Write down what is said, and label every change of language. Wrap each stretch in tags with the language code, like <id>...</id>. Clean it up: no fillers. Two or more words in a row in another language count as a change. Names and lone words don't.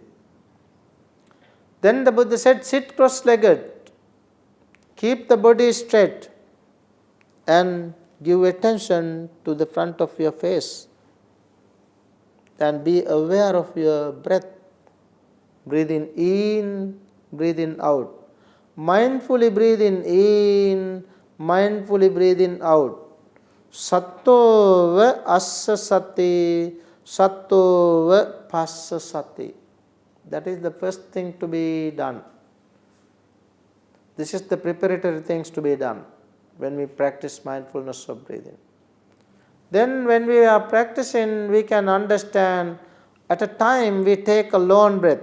<en>Then the Buddha said, sit cross-legged, keep the body straight, and give attention to the front of your face, and be aware of your breath. Breathing in, breathing out. Mindfully breathing in, mindfully breathing out.</en> <pi>Sattova assa sati, sattova passa sati.</pi> <en>That is the first thing to be done. This is the preparatory things to be done when we practice mindfulness of breathing. Then when we are practicing, we can understand at a time we take a lone breath.</en>